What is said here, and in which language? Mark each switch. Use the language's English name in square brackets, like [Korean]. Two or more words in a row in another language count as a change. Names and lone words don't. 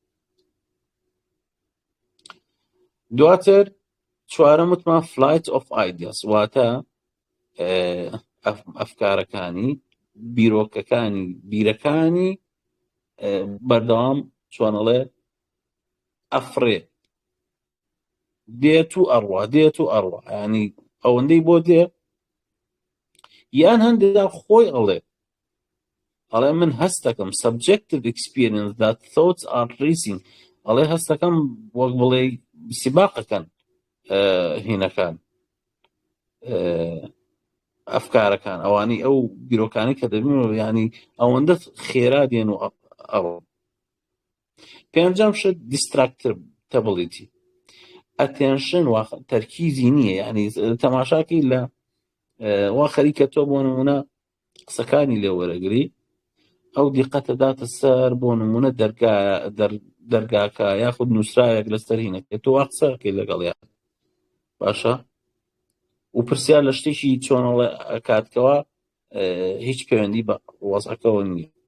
[Central Kurdish] دواتر چوارەم وتمان [English] flight of ideas [Central Kurdish] واتە ئەفکارەکانی بیرەکانی بەردەوام چۆنەڵێ ئەفرێ دێت و ئەڕوا ینی ئەوەندەی بۆ دێ یان هەندێکدا خۆی ئەڵێ من هەست دەکەم [English] subjective experience that thoughts are racing [Central Kurdish] ئەڵێ هەست دەکەم وەک بڵێ سیباقەکەن هینەکان ئەفکارەکان ئەوانی ئەو بیرۆکانی کە دەبینەوە ینی ئەوەندە خێرا دێن و ئەڕۆ. پێنجەم شت [English] distractibility attention [Central Kurdish] تەرکیزی نییە ینی تەماشاکەی لە وا خەریکە تۆ بۆ نمونە قسەکانی لێ وەرەگری ئەو دیقەتە داتە سەر بۆ نمونە دەرگاکە یاخود نووسراوێک لەسەر هینەکە تۆ وا قسەکەی لەگەڵیان باشە و پرسیار لە شتێکی چۆنەڵێ کاتکەوە هیچ پەیوەندی بە وەزعەکەەوە نییە.